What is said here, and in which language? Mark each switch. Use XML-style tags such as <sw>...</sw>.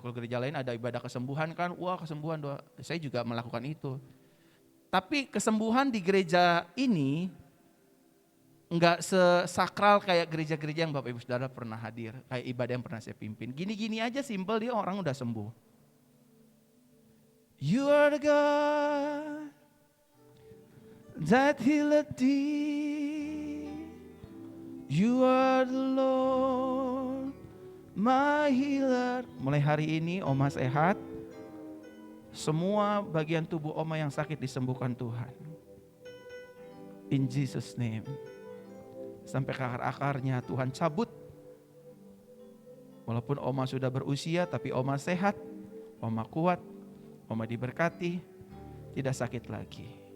<id>Kalau gereja lain ada ibadah kesembuhan kan, wah kesembuhan doa. Saya juga melakukan itu. Tapi kesembuhan di gereja ini enggak sesakral kayak gereja-gereja yang Bapak Ibu Saudara pernah hadir. Kayak ibadah yang pernah saya pimpin. Gini-gini aja simple dia orang udah sembuh.</id> <en>You are the God that healeth thee. You are the Lord, my healer.</en> <id>Mulai hari ini Oma sehat. Semua bagian tubuh Oma yang sakit disembuhkan Tuhan.</id> <en>In Jesus name.</en> <id>Sampai ke akar-akarnya Tuhan cabut. Walaupun Oma sudah berusia tapi Oma sehat, Oma kuat, Oma diberkati, tidak sakit lagi.</id>